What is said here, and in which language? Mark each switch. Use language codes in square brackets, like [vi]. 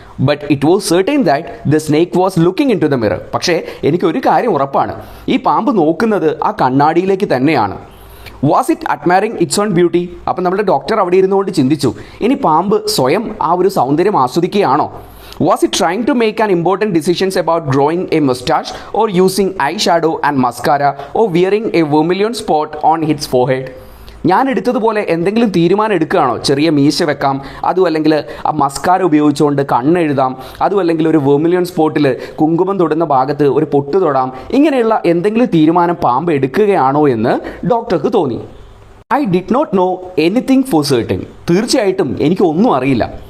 [en] But it was certain that the snake was looking into the mirror. [ml] പക്ഷേ എനിക്കൊരു കാര്യം ഉറപ്പാണ്, ഈ പാമ്പ് നോക്കുന്നത് ആ കണ്ണാടിയിലേക്ക് തന്നെയാണ്. [en] Was it admiring its own beauty? [ml] അപ്പം നമ്മുടെ ഡോക്ടർ അവിടെ ഇരുന്നുകൊണ്ട് ചിന്തിച്ചു, ഇനി പാമ്പ് സ്വയം ആ ഒരു സൗന്ദര്യം ആസ്വദിക്കുകയാണോ? [en] Was it trying to make an important decisions about growing a mustache or using eyeshadow and mascara or wearing a vermilion spot on its forehead? [ml] ഞാൻ എടുത്തതുപോലെ എന്തെങ്കിലും തീരുമാനം എടുക്കുകയാണോ? ചെറിയ മീശ വെക്കാം, അതും അല്ലെങ്കിൽ ആ മസ്കാര ഉപയോഗിച്ചുകൊണ്ട് കണ്ണെഴുതാം, അതും അല്ലെങ്കിൽ ഒരു വെർമിലിയൻ സ്പോട്ടിൽ കുങ്കുമം തൊടുന്ന ഭാഗത്ത് ഒരു പൊട്ട് തൊടാം, ഇങ്ങനെയുള്ള എന്തെങ്കിലും തീരുമാനം പാമ്പ് എടുക്കുകയാണോ എന്ന് ഡോക്ടർക്ക് തോന്നി. [en] I did not know anything for certain. [ml] തീർച്ചയായിട്ടും എനിക്കൊന്നും അറിയില്ല.